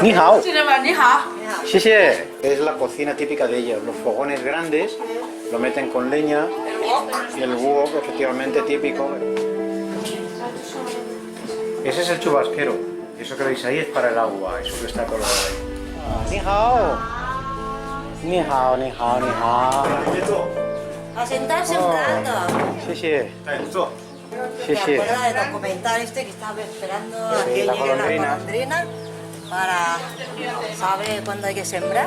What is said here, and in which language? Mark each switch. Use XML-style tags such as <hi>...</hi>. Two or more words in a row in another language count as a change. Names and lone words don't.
<zh>你好，你好，</zh> <es>谢谢。Es la cocina típica de ellos. Los fogones grandes lo meten con leña y el wok, efectivamente típico. Ese es el chubasquero. Eso que veis ahí es para el agua, eso que está colgado ahí.</es> <zh>你好，你好，你好，你好。</zh> <es>A sentarse un rato.</es> <zh>谢谢，</zh> <es>Me acuerdo del documental este que estaba esperando a Sí, que la llegue la golondrina. golondrina para saber cuándo hay que sembrar.</es>